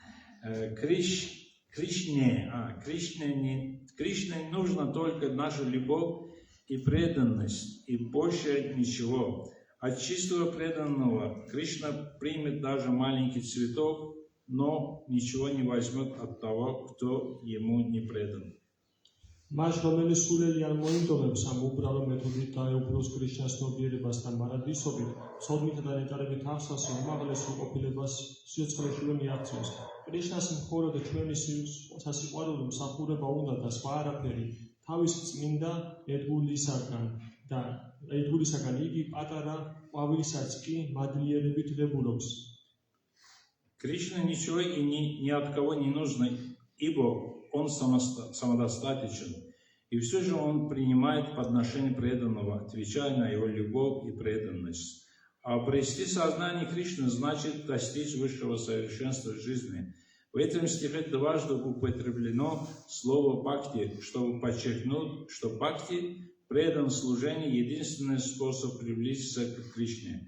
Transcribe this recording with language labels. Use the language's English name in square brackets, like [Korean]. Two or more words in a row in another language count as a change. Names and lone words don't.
[Russian] Кришне нужна только наша любовь и преданность, и больше ничего. От чистого преданного Кришна примет даже маленький цветок, но ничего не возьмет от того, кто ему не предан. [Georgian] მას რომელიც სულელი არ მოინდომებს ამ უბრალო მეთოდით დაეუფლოს კრიშნას ცნობიერებას და მარადისობით, ცოდნითა და ნეტარებით აღსავსე უმაღლეს სრულყოფილებას სიცოცხლეშივე მიაღწიოს. კრიშნას მხოლოდ ჩვენი სასიყვარულო მსახურება უნდა და სხვა არაფერი. თავის წმინდა ერთგულისაგან იგი პატარა ყვავილსაც კი მადლიერებით ღებულობს. [Russian] Кришна ничего и ни от кого не нужно, ибо он самодостаточен, и все же он принимает подношение преданного, отвечая на его любовь и преданность. А обрести сознание Кришны значит достичь высшего совершенства жизни, В этом стихе дважды употреблено слово «бхакти», чтобы подчеркнуть, что бхакти, предан служению, единственный способ приблизиться к Кришне.